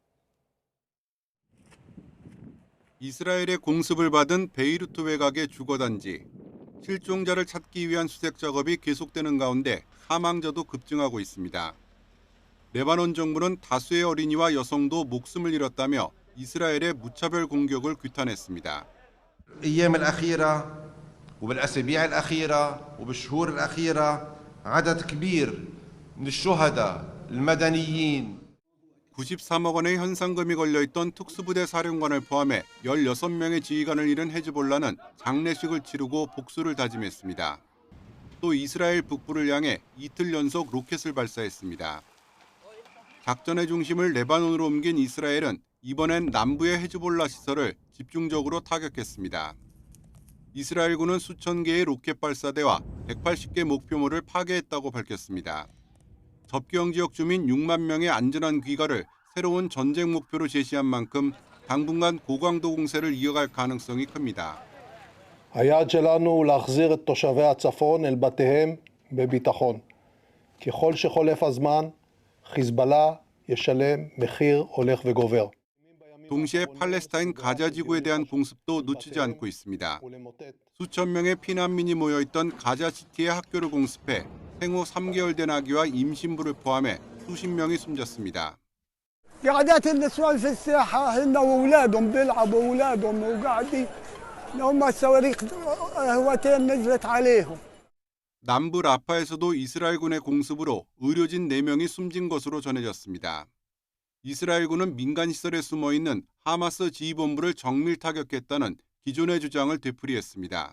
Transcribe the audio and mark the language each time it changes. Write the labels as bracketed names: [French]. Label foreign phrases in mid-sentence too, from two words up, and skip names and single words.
[Korean] 이스라엘의 공습을 받은 베이루트 외곽의 주거단지. 실종자를 찾기 위한 수색 작업이 계속되는 가운데 사망자도 급증하고 있습니다. 레바논 정부는 다수의 어린이와 여성도 목숨을 잃었다며 이스라엘의 무차별 공격을 규탄했습니다. [Arabic] الأيام الأخيرة وبالأسابيع الأخيرة وبالشهور الأخيرة عدد كبير من الشهداء المدنيين [Korean] 93억 원의 현상금이 걸려있던 특수부대 사령관을 포함해 16명의 지휘관을 잃은 헤즈볼라는 장례식을 치르고 복수를 다짐했습니다. 또 이스라엘 북부를 향해 이틀 연속 로켓을 발사했습니다. 작전의 중심을 레바논으로 옮긴 이스라엘은 이번엔 남부의 헤즈볼라 시설을 집중적으로 타격했습니다. 이스라엘군은 수천 개의 로켓 발사대와 180개 목표물을 파괴했다고 밝혔습니다. 접경 지역 주민 6만 명의 안전한 귀가를 새로운 전쟁 목표로 제시한 만큼 당분간 고강도 공세를 이어갈 가능성이 큽니다. [Hebrew] היעד שלנו הוא להחזיר את תושבי הצפון אל בתיהם בביטחון. ככל שחולף הזמן, חיזבאללה ישלם מחיר הולך וגובר. [Korean] 동시에 팔레스타인 가자 지구에 대한 공습도 놓치지 않고 있습니다. 수천 명의 피난민이 모여있던 가자시티의 학교를 공습해 생후 3개월 된 아기와 임신부를 포함해 수십 명이 숨졌습니다. [Arabic] قعدات النسوان في الساحة هن وأولادهم بيلعبوا أولادهم وقاعدين [Korean] 남부 라파에서도 이스라엘군의 공습으로 의료진 4명이 숨진 것으로 전해졌습니다. 이스라엘군은 민간시설에 숨어있는 하마스 지휘본부를 정밀 타격했다는 기존의 주장을 되풀이했습니다.